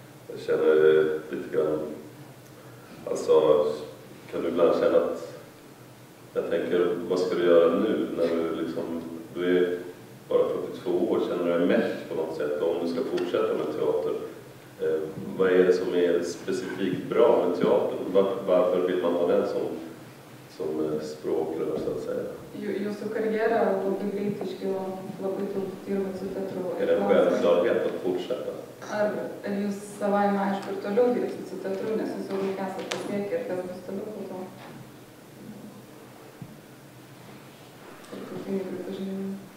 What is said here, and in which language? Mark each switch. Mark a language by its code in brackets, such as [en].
[sv] Jag känner lite grann, alltså kan du ibland känna att jag tänker, vad ska du göra nu när du är bara 42 år, känner du dig mätt på något sätt om du ska fortsätta med teater? Vad är det som är specifikt bra med teatern? Varför vill man ha den som språkrör så att säga? [lt] Jūsų karjera labai greit iškilo, labai daug dirbat su teatru. [sv] Är det en självklarhet att fortsätta? [lt] Ar jūs savaime aišku ir toliau dirbsit su teatru, nes jūs jau esate pasiekę ir kas bus toliau po to? Tarptautiniai pripažinimai.